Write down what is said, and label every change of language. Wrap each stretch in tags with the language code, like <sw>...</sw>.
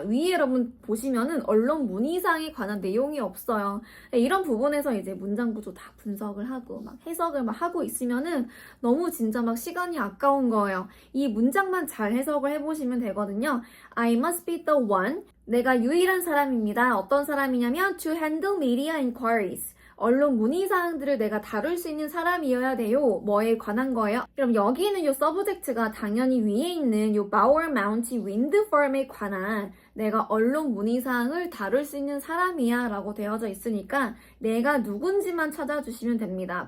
<ko>위에 여러분 보시면은 언론 문의사항에 관한 내용이 없어요. 이런 부분에서 이제 문장 구조 다 분석을 하고 막 해석을 막 하고 있으면은 너무 진짜 막 시간이 아까운 거예요. 이 문장만 잘 해석을 해보시면 되거든요.</ko> <en>I must be the one.</en> <ko>내가 유일한 사람입니다. 어떤 사람이냐면 to handle media inquiries. 언론 문의사항들을 내가 다룰 수 있는 사람이어야 돼요. 뭐에 관한 거예요? 그럼 여기는 요 서브젝트가 당연히 위에 있는 요 바워 마운틴 윈드 팜에 관한 내가 언론 문의사항을 다룰 수 있는 사람이야 라고 되어져 있으니까 내가 누군지만 찾아주시면 됩니다.</ko>